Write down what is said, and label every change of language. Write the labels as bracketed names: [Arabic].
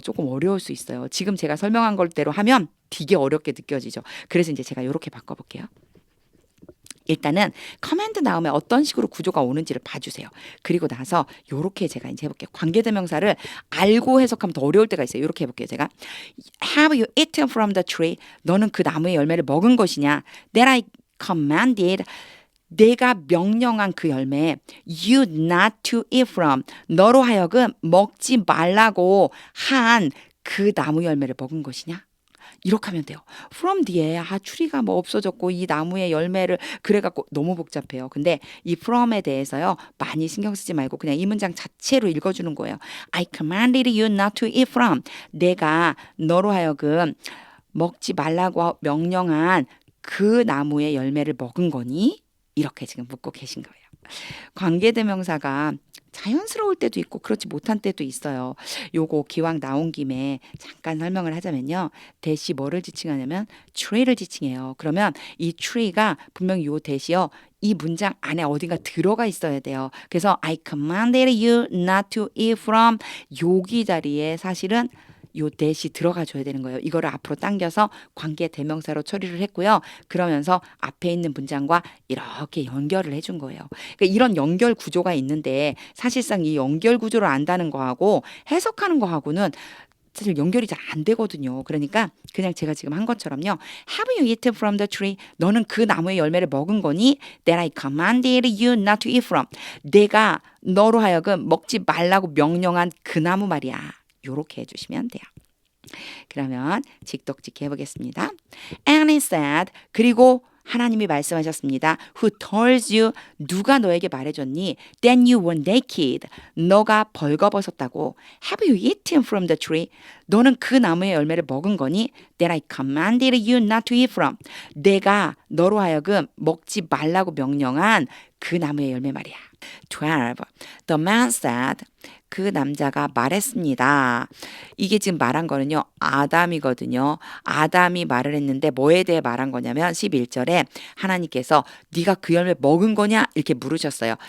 [Korean] 조금 어려울 수 있어요. 지금 제가 설명한 걸대로 하면 되게 어렵게 느껴지죠. 그래서 이제 제가 이렇게 바꿔볼게요. 일단은 커맨드 다음에 어떤 식으로 구조가 오는지를 봐주세요. 그리고 나서 요렇게 제가 이제 해볼게요. 관계대명사를 알고 해석하면 더 어려울 때가 있어요. 요렇게 해볼게요. [English] 제가 Have you eaten from the tree? [Korean] 너는 그 나무의 열매를 먹은 것이냐? [English] That I commanded. [Korean] 내가 명령한 그 열매 [English] you not to eat from. [Korean] 너로 하여금 먹지 말라고 한 그 나무 열매를 먹은 것이냐? 이렇게 하면 돼요. from 뒤에 추리가 뭐 없어졌고 이 나무의 열매를 그래갖고 너무 복잡해요. 근데 이 from에 대해서요 많이 신경 쓰지 말고 그냥 이 문장 자체로 읽어주는 거예요. [English] I commanded you not to eat from. [Korean] 내가 너로 하여금 먹지 말라고 명령한 그 나무의 열매를 먹은 거니? 이렇게 지금 묻고 계신 거예요. 관계대명사가 자연스러울 때도 있고 그렇지 못한 때도 있어요. 요거 기왕 나온 김에 잠깐 설명을 하자면요. that이 뭐를 지칭하냐면 tree를 지칭해요. 그러면 이 tree가 분명히 요 that이요. 이 문장 안에 어딘가 들어가 있어야 돼요. 그래서 [English] I commanded you not to eat from [Korean] 여기 자리에 사실은 요 that이 들어가 줘야 되는 거예요. 이거를 앞으로 당겨서 관계 대명사로 처리를 했고요. 그러면서 앞에 있는 문장과 이렇게 연결을 해준 거예요. 그러니까 이런 연결 구조가 있는데 사실상 이 연결 구조를 안다는 거하고 해석하는 거하고는 사실 연결이 잘 안 되거든요. 그러니까 그냥 제가 지금 한 것처럼요. [English] Have you eaten from the tree? [Korean] 너는 그 나무의 열매를 먹은 거니? [English] That I commanded you not to eat from. [Korean] 내가 너로 하여금 먹지 말라고 명령한 그 나무 말이야. 요렇게 해주시면 돼요. 그러면 직독직 해보겠습니다. [English] And he said, [Korean] 그리고 하나님이 말씀하셨습니다. [English] Who told you? [Korean] 누가 너에게 말해줬니? [English] Then you were naked. [Korean] 너가 벌거벗었다고. [English] Have you eaten from the tree? [Korean] 너는 그 나무의 열매를 먹은 거니? [English] That I commanded you not to eat from. [Korean] 내가 너로 하여금 먹지 말라고 명령한 그 나무의 열매 말이야. 12. [English] The man said, [Korean] 그 남자가 말했습니다. 이게 지금 말한 거는요. 아담이거든요. 아담이 말을 했는데 뭐에 대해 말한 거냐면 11절에 하나님께서 네가 그 열매 먹은 거냐? 이렇게 물으셨어요.